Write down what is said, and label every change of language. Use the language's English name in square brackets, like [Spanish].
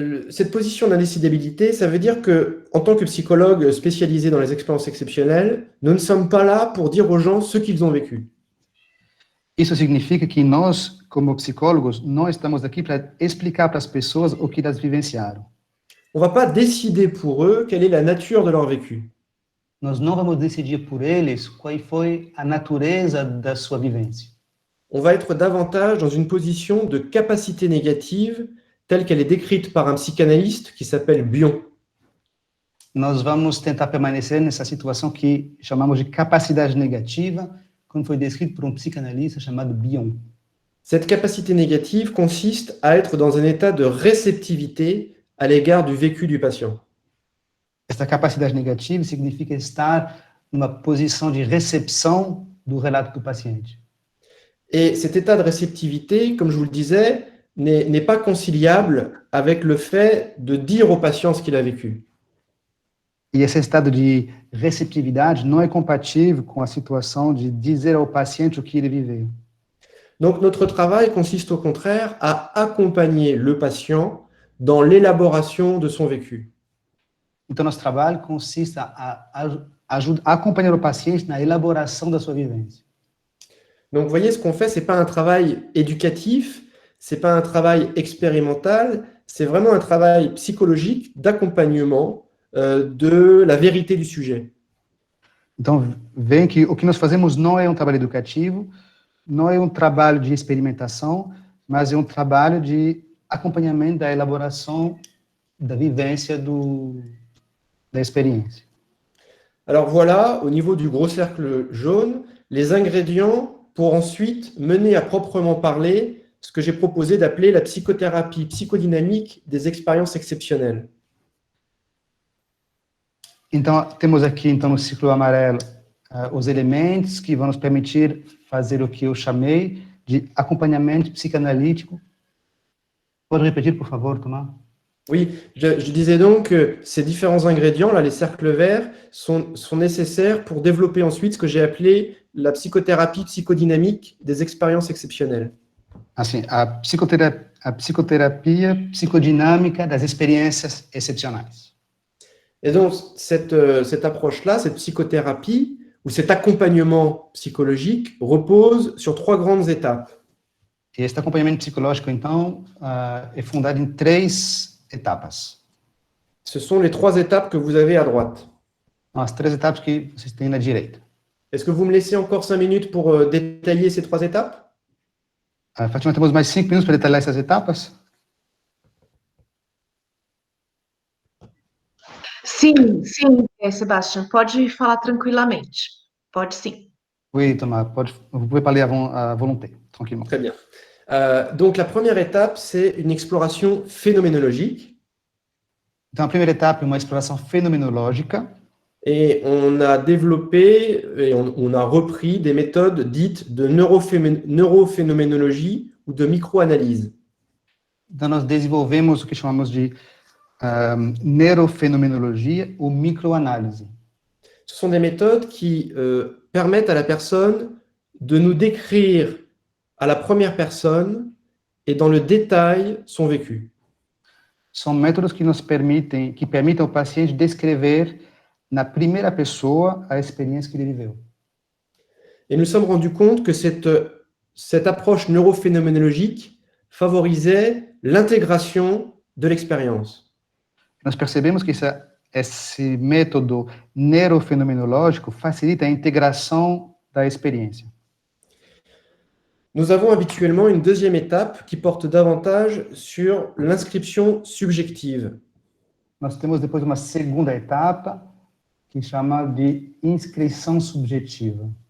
[French] Cette position d'indécidabilité, ça veut dire que, en tant que psychologue spécialisé dans les expériences exceptionnelles, nous ne sommes pas là pour dire aux gens ce qu'ils ont vécu. [Portuguese] Isso significa que nós, como psicólogos, não estamos aqui para explicar para as pessoas o que elas vivenciaram. [French] On ne va pas décider pour eux quelle est la nature de leur vécu. [Portuguese] Nós não vamos decidir por eles qual foi a natureza da sua vivência. [French] On va être davantage dans une position de capacité négative telle qu'elle est décrite par un psychanalyste qui s'appelle Bion. [Portuguese] Nós vamos tentar permanecer nessa situação que chamamos de capacidade negativa, como foi descrito por psicanalista chamado Bion. [French] Cette capacité négative consiste à être dans un état de réceptivité à l'égard du vécu du patient. [Portuguese] Essa capacidade negativa significa estar numa posição de recepção do relato do paciente. [French] Et cet état de réceptivité, comme je vous le disais, n'est pas conciliable avec le fait de dire au patient ce qu'il a vécu. [Portuguese] E esse estado de receptividade não é compatível com a situação de dizer ao paciente o que ele viveu. [French] Donc notre travail consiste au contraire à accompagner le patient dans l'élaboration de son vécu. [Portuguese] Então, nosso trabalho consiste a acompanhar o paciente na elaboração da sua vivência. [French] Donc, vous voyez, ce qu'on fait, ce n'est pas un travail éducatif, ce n'est pas un travail expérimental, c'est vraiment un travail psychologique d'accompagnement de la vérité du sujet. [Portuguese] Então, veem que o que nós fazemos não é trabalho educativo, não é trabalho de experimentação, mas é trabalho de acompanhamento da elaboração da vivência da expérience. [French] Alors voilà, au niveau du gros cercle jaune, les ingrédients pour ensuite mener à proprement parler ce que j'ai proposé d'appeler la psychothérapie psychodynamique des expériences exceptionnelles. [Portuguese] Então, temos aqui, no círculo amarelo, os elementos que vão nos permitir fazer o que eu chamei de acompanhamento psicanalítico. Pode repetir, por favor, Thomas? [French] Oui, je disais donc que ces différents ingrédients, là, les cercles verts, sont nécessaires pour développer ensuite ce que j'ai appelé la psychothérapie psychodynamique des expériences exceptionnelles. [Portuguese] Assim, a psicoterapia psicodinâmica das experiências excepcionais. [French] Et donc, cette approche-là, cette psychothérapie, ou cet accompagnement psychologique, repose sur 3 grandes étapes. [Portuguese] E este acompanhamento psicológico, então, é fundado em 3 etapas. [French] Ce sont les 3 étapes que vous avez à droite. [Portuguese] As 3 etapas que vocês têm na direita. [French] Est-ce que vous me laissez encore 5 minutes pour détailler ces 3 étapes? [Portuguese] Fátima, temos mais 5 minutos para detalhar essas etapas? Sim, sim, Sebastião, pode falar tranquilamente. Pode sim. [French] Oui, Thomas, vous pouvez parler à volonté, tranquillement. Très bien. Donc la première étape, c'est une exploration phénoménologique. [Portuguese] Então, a primeira etapa é uma exploração fenomenológica, [French] Et on a développé et on a repris des méthodes dites de neurophénoménologie ou de microanalyse. [Portuguese] então nós desenvolvemos o que chamamos de neurofenomenologia ou microanálise. [French] Ce sont des méthodes qui permettent à la personne de nous décrire à la première personne et dans le détail son vécu. [Portuguese] São métodos que permitem ao paciente descrever na primeira pessoa a experiência que ele viveu. [French] Et nous nous sommes rendus compte que cette approche neurophénoménologique favorisait l'intégration de l'expérience. [Portuguese] Nós percebemos que esse método neurofenomenológico facilita a integração da experiência. [French] Nous avons habituellement une deuxième étape qui porte davantage sur l'inscription subjective. [Portuguese] Nós temos depois uma segunda etapa que chama de inscrição subjetiva,